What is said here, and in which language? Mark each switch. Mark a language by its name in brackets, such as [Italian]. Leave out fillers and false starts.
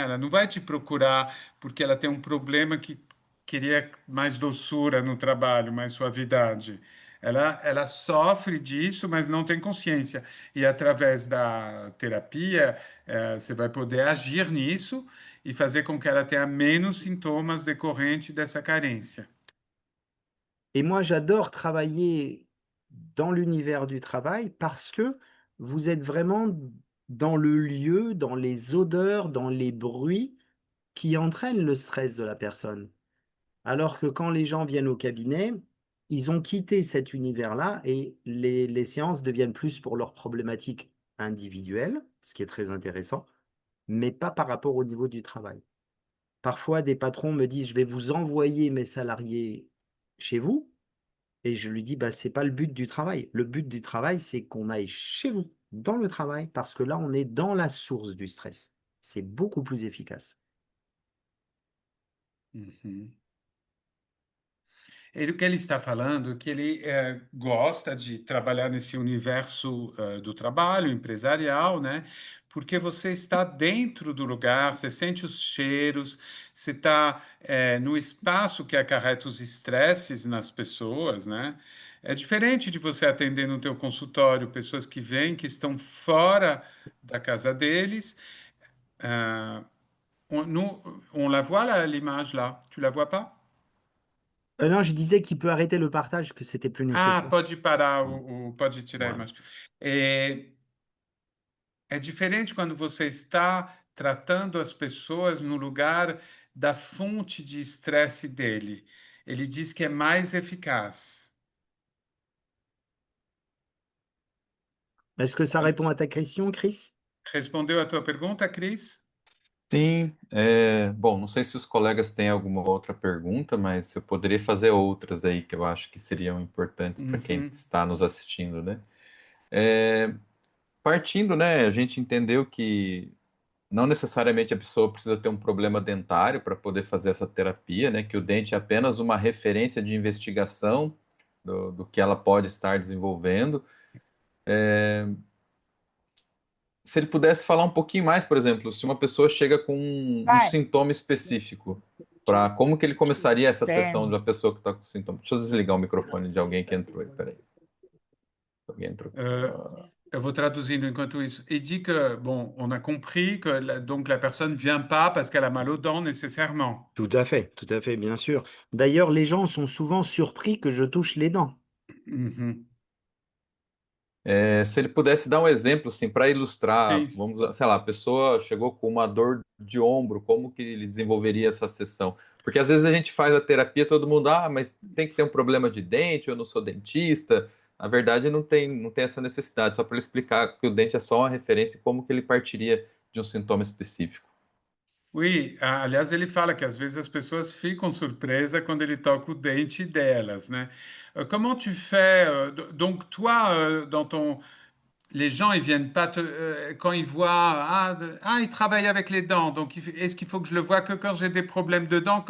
[Portuguese] Ela não vai te procurar porque ela tem um problema que queria mais doçura no trabalho, mais suavidade. Ela sofre disso, mas não tem consciência. E através da terapia, você vai poder agir nisso e fazer com que ela tenha menos sintomas decorrentes dessa carência. [French] Et moi, j'adore travailler dans l'univers du travail parce que vous êtes vraiment dans le lieu, dans les odeurs, dans les bruits qui entraînent le stress de la personne. Alors que quand les gens viennent au cabinet, ils ont quitté cet univers-là et les séances deviennent plus pour leurs problématiques individuelles, ce qui est très intéressant, mais pas par rapport au niveau du travail. Parfois, des patrons me disent: «Je vais vous envoyer mes salariés chez vous». Et je lui dis: «Bah, c'est pas le but du travail. Le but du travail, c'est qu'on aille chez vous, dans le travail, parce que là, on est dans la source du stress». C'est beaucoup plus efficace. Uhum. [Portuguese] O que ele está falando é que ele gosta de trabalhar nesse universo do trabalho empresarial, né? Porque você está dentro do lugar, você sente os cheiros, você está no espaço que acarreta os estresses nas pessoas, né? É diferente de você atender no teu consultório pessoas que vêm, que estão fora da casa deles. [French] Euh, on la voit, l'image là, tu la vois pas? Non, je disais qu'il peut arrêter le partage, que c'était plus Ah, nécessaire. [Portuguese] pode parar, Mmh. pode tirar a [French] Voilà. [Portuguese] imagem. É diferente quando você está tratando as pessoas no lugar da fonte de estresse dele. Ele diz que é mais eficaz. [French] Est-ce que ça répond à ta question, Chris? [Portuguese] Respondeu a tua pergunta, Cris? Sim, bom, não sei se os colegas têm alguma outra pergunta, mas eu poderia fazer outras aí que eu acho que seriam importantes para quem Uhum. está nos assistindo, né? É, partindo, né, a gente entendeu que não necessariamente a pessoa precisa ter um problema dentário para poder fazer essa terapia, né? Que o dente é apenas uma referência de investigação do que ela pode estar desenvolvendo. Se ele pudesse falar um pouquinho mais, por exemplo, se uma pessoa chega com um Vai. sintoma específico, para como que ele começaria essa sessão de Certo. uma pessoa que está com sintoma? Deixa eu desligar o microfone de alguém que entrou aí, peraí. Alguém entrou. Eu vou traduzindo enquanto isso. [French] Il dit que, bon, on a compris que donc la personne ne vient pas parce qu'elle a mal aux dents nécessairement. Tout à fait, bien sûr. D'ailleurs, les gens sont souvent surpris que je touche les dents. Mhm. [Portuguese] Se ele pudesse dar um exemplo, assim, para ilustrar, Sim. vamos, sei lá, a pessoa chegou com uma dor de ombro, como que ele desenvolveria essa sessão? Porque às vezes a gente faz a terapia, todo mundo, mas tem que ter um problema de dente, eu não sou dentista. Na verdade, não tem essa necessidade, só para ele explicar que o dente é só uma referência e como que ele partiria de um sintoma específico. Oui, aliás, ele fala que às vezes as pessoas ficam surpresas quando ele toca o dente delas, né? [French] Comment tu fais, donc toi, dans ton, les gens, ils viennent pas quand ils voient, il travaille avec les dents, donc est-ce qu'il faut que je le voie que quand j'ai des problèmes de dents?